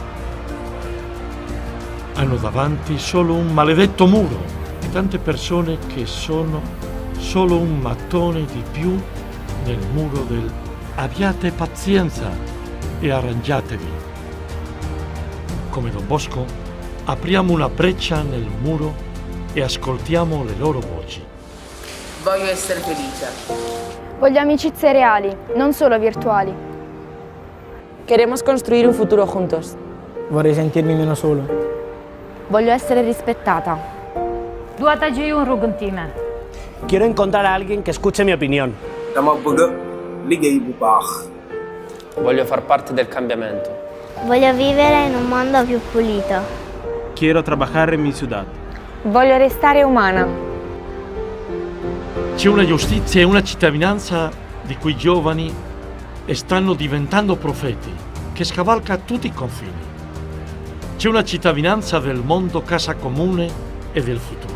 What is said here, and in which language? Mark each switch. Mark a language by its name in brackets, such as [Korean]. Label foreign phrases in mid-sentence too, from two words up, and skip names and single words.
[Italian] Hanno davanti solo un maledetto muro e tante persone che sono solo un mattone di più nel muro del abbiate pazienza e arrangiatevi. Come Don Bosco, apriamo una breccia nel muro e ascoltiamo le loro voci. Voglio essere felice. Voglio amicizie reali, non solo virtuali. [Spanish] Queremos construir un futuro juntos. [Italian] Vorrei sentirmi meno solo. Voglio essere rispettata. Duatajiun Ruguntime. [Spanish] Quiero encontrar a alguien que escuche mi opinión. [Wolof] Dama bëgg liggéey bu baax. [Italian] Voglio far parte del cambiamento. Voglio vivere in un mondo più pulito. [Spanish] Quiero trabajar en mi ciudad. [Italian] Voglio restare umana. C'è una giustizia e una cittadinanza di cui i giovani stanno diventando profeti, che scavalca tutti i confini. C'è una cittadinanza del mondo casa comune e del futuro.